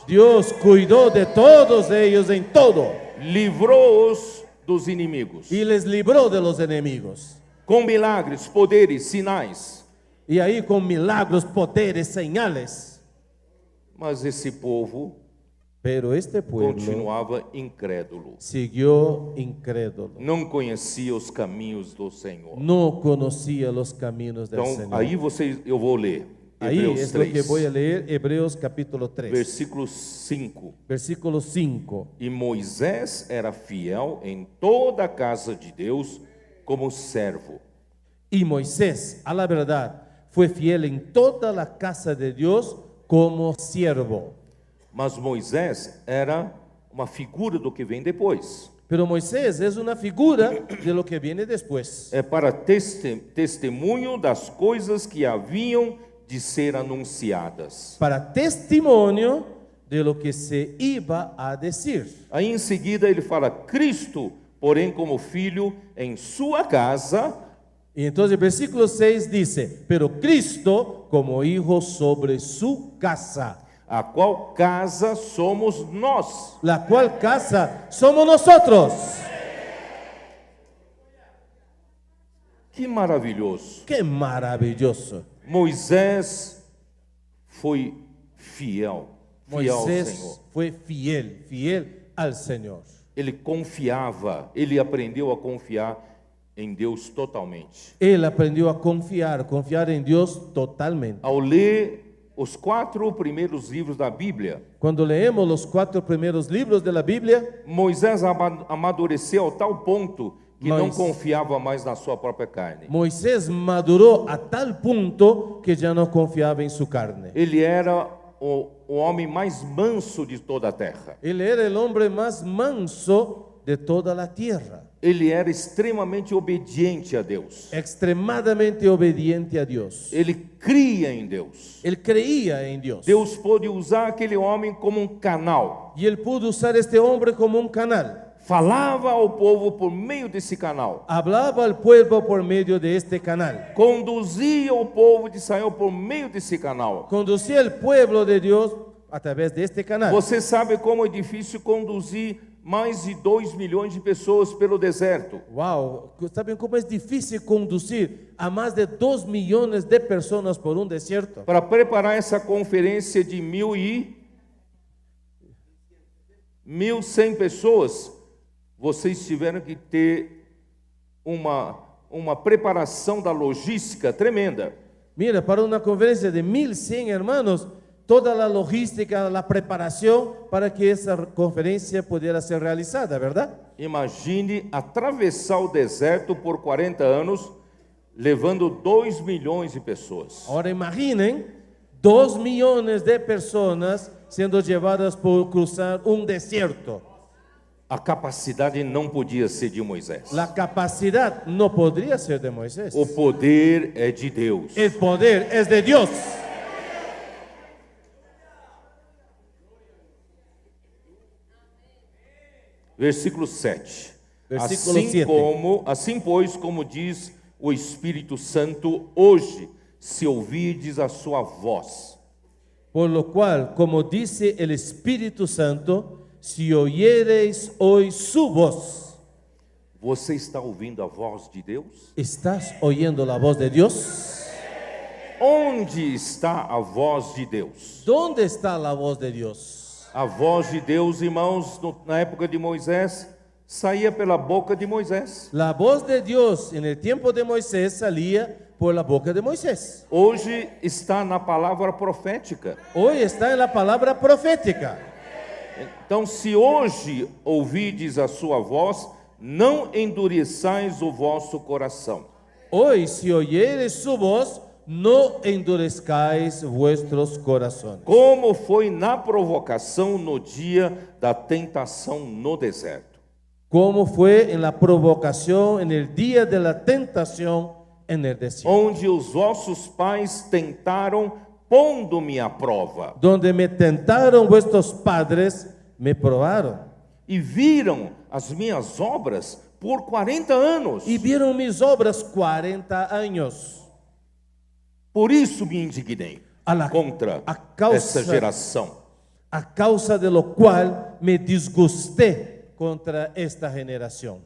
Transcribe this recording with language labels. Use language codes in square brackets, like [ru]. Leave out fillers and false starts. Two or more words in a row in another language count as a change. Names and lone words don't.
[es] Dios cuidó de todos ellos en todo. [pt] Livrou-os dos inimigos. [es] Y les libró de los enemigos. [pt] Com milagres, poderes, sinais. [es] Y ahí con milagros, poderes, señales. [pt] Mas esse povo [es] Pero este pueblo [pt] continuava incrédulo. [es] siguió incrédulo. [pt] Não conhecia os caminhos do Senhor. [es] No conocía los caminos del [pt] Então, [es] Señor. [pt] aí eu vou ler. [es] Ahí [pt] Hebreus [es] es lo 3, que voy a leer, Hebreos capítulo 3, [pt] versículo 5. [es] versículo 5. [pt] E Moisés era fiel em toda a casa de Deus como servo. [es] Y Moisés, a la verdad, fue fiel en toda la casa de Dios como siervo. [pt] Mas Moisés era uma figura do que vem depois. [es] Pero Moisés es una figura de lo que viene después. [pt] É para testemunho das coisas que haviam de ser anunciadas. [es] Para testimonio de lo que se iba a decir. [pt] Aí em seguida ele fala: Cristo, porém, como filho em sua casa. [es] Y entonces el versículo 6 dice, pero Cristo como hijo sobre su casa. [pt] A qual casa somos nós? [es] La cual casa somos nosotros. [pt] Que maravilhoso! [es] Qué maravilloso. [pt] Moisés foi fiel ao Senhor. [es] Moisés fue fiel al Señor. [pt] Ele confiava, ele aprendeu a confiar em Deus totalmente. [es] Él aprendió a confiar en Dios totalmente. [pt] Ao ler os 4 primeiros livros da Bíblia, [es] Cuando leemos los 4 primeros libros de la Biblia, [pt] Moisés amadureceu a tal ponto que não [es] Mas- [pt] confiava mais na sua própria carne. [es] Moisés maduró a tal punto que ya no confiaba en su carne. [pt] Ele era o homem mais manso de toda a terra. [es] Él era el hombre más manso de toda la tierra, [pt] Ele era extremamente obediente a Deus. [es] extremadamente obediente a Dios. [pt] Ele cria em Deus. [es] Él creía en Dios. [pt] Deus pôde usar aquele homem como um canal. [es] Y él pudo usar este hombre como un canal. [pt] Falava ao povo por meio desse canal. [es] Hablaba al pueblo por medio de este canal. [pt] Conduzia o povo de Israel por meio desse canal. [es] Conducía al pueblo de Dios a través de este canal. [pt] Você sabe como é difícil conduzir mais de 2 milhões de pessoas pelo deserto. [es] Wow, ¿saben cómo es difícil conducir a más de 2 millones de personas por un desierto? [pt] Para preparar essa conferência de 1.100 pessoas, vocês tiveram que ter uma preparação da logística tremenda. [es] Mira, para una conferencia de 1.100 hermanos, toda la logística, la preparación para que esa conferencia pudiera ser realizada, ¿verdad? [pt] Imagine atravessar o deserto por 40 anos, levando 2 milhões de pessoas. [es] Ahora imaginen 2 millones de personas siendo llevadas por cruzar un desierto. [pt] A capacidade não podia ser de Moisés. [es] La capacidad no podría ser de Moisés. [pt] O poder é de Deus. [es] El poder es de Dios. [pt] Versículo 7. [es] Versículo 7. [pt] Assim pois, como diz o Espírito Santo, hoje, se ouvirdes a sua voz. [es] Por lo cual, como dice el Espíritu Santo, si oyereis hoy su voz. [pt] Você está ouvindo a voz de Deus? [es] ¿Estás oyendo la voz de Dios? [pt] Onde está a voz de Deus? [es] ¿Dónde está la voz de Dios? [pt] A voz de Deus, irmãos, na época de Moisés, saía pela boca de Moisés. [es] La voz de Dios en el tiempo de Moisés salía por la boca de Moisés. [pt] Hoje está na palavra profética. [es] Hoy está en la palabra profética. [pt] Então, se hoje ouvides a sua voz, não endureçais o vosso coração. [es] Hoy, si oyeres su voz, no endurezcáis vuestros corazones. [pt] Como foi na provocação no dia da tentação no deserto. [es] Como fue en la provocación en el día de la tentación en el desierto. [pt] Onde os vossos pais tentaram, pondo-me à prova. [es] Donde me tentaron vuestros padres, me probaron. [pt] E viram as minhas obras por 40 anos. [es] Y vieron mis obras 40 años. [pt] Por isso me indignei contra essa geração. [es] A causa de lo cual me disgusté contra esta generación.